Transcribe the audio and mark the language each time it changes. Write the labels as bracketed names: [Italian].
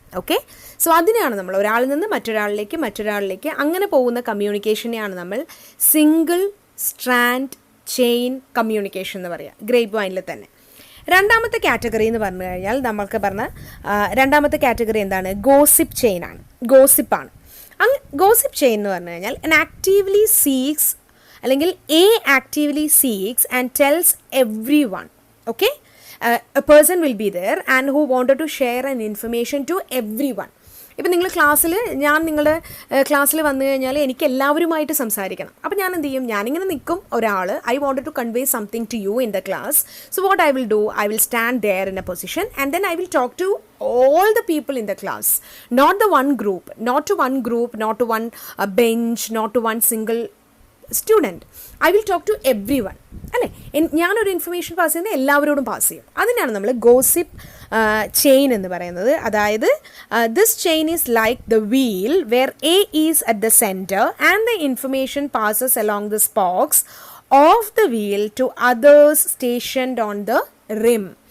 [Malayalam] Okay, so അതിനെയാണ് നമ്മൾ ഒരാളിൽ നിന്ന് മറ്റൊരാളിലേക്ക് അങ്ങനെ പോകുന്ന കമ്മ്യൂണിക്കേഷനെയാണ് നമ്മൾ സിംഗിൾ സ്ട്രാൻഡ് ചെയിൻ കമ്മ്യൂണിക്കേഷൻ എന്ന് പറയുക, ഗ്രേപ്പ് വൈനിൽ തന്നെ. രണ്ടാമത്തെ കാറ്റഗറി എന്ന് പറഞ്ഞു കഴിഞ്ഞാൽ നമ്മൾക്ക് പറഞ്ഞ രണ്ടാമത്തെ കാറ്റഗറി എന്താണ്? ഗോസിപ്പ് ചെയിൻ ആണ്, ഗോസിപ്പാണ്. ഗോസിപ്പ് ചെയിൻ എന്ന് പറഞ്ഞു കഴിഞ്ഞാൽ [English] an actively seeks അല്ലെങ്കിൽ a actively seeks and tells everyone. Okay, a person will be there and who wanted to share an information to everyone. [Malayalam] ഇപ്പം നിങ്ങൾ ഞാൻ നിങ്ങളുടെ ക്ലാസ്സിൽ വന്നു കഴിഞ്ഞാൽ എനിക്ക് എല്ലാവരുമായിട്ട് സംസാരിക്കണം. അപ്പോൾ ഞാൻ എന്ത് ചെയ്യും? ഞാനിങ്ങനെ നിൽക്കും, ഒരാൾ [English] I wanted to convey something to you in the class. So what I will do, I will stand there in a position and then I will talk to all the people in the class, not to one group, not to one bench, not to one single student. I will talk to everyone. [Malayalam] അല്ലേ, ഞാനൊരു information pass ചെയ്യുന്നത് എല്ലാവരോടും pass ചെയ്യും. അതിനാണ് നമ്മൾ gossip chain എന്ന് പറയുന്നത്. [English] അതായത് this chain is like the wheel where a is at the centre and the information passes along the spokes of the wheel to others stationed on the rim.